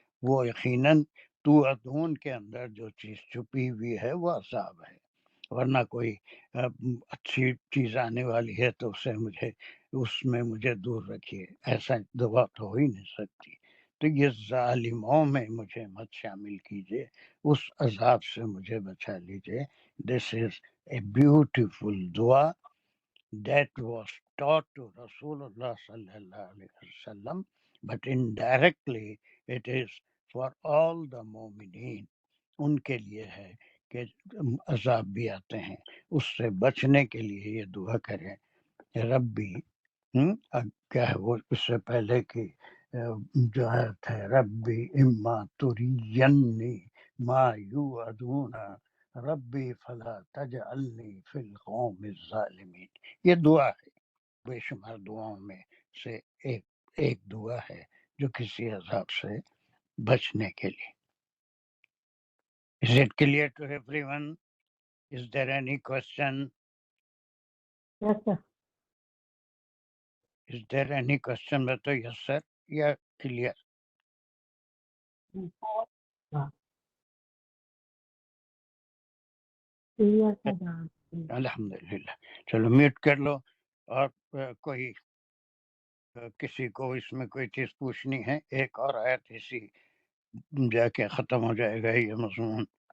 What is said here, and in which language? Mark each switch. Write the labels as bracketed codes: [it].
[ur] وہ یقیناً توعدون کے اندر جو چیز چھپی ہوئی ہے وہ عذاب ہے، ورنہ کوئی اچھی چیز آنے والی ہے تو اس میں مجھے دور رکھیے، ایسا دعا تو ہو ہی نہیں سکتی. تو یہ ظالموں میں مجھے مت شامل کیجیے، اس عذاب سے مجھے بچا لیجیے. [en] This is a beautiful دعا that was taught to Rasulullah sallallahu alaihi wasallam, but indirectly it is for all the mu'mineen. [ur] ان کے لیے ہے کہ عذاب بھی آتے ہیں، اس سے بچنے کے لیے یہ دعا کریں ربی کیا ہے وہ اس سے پہلے کی جو آیت ہے [ar] ربی اما ترینی ما یوعدون ربی فلا تجعلنی فی القوم الظالمین. [ur] یہ دعا ہے، بے شمار دعاؤں میں سے ایک دعا ہے جو کسی عذاب سے بچنے کے لیے. [en] Is it clear to everyone? Is there any question? Yes, sir. Is there any question? [ur] بتو [en] yes sir [ur] یا clear. ہاں clear تھا جہاں الحمدللہ. چلو میوٹ کر لو. اور کوئی کسی کو اس میں کوئی چیز پوچھنی ہے؟ ایک اور آیت اسی جا کے ختم ہو جائے گا یہ مضمون.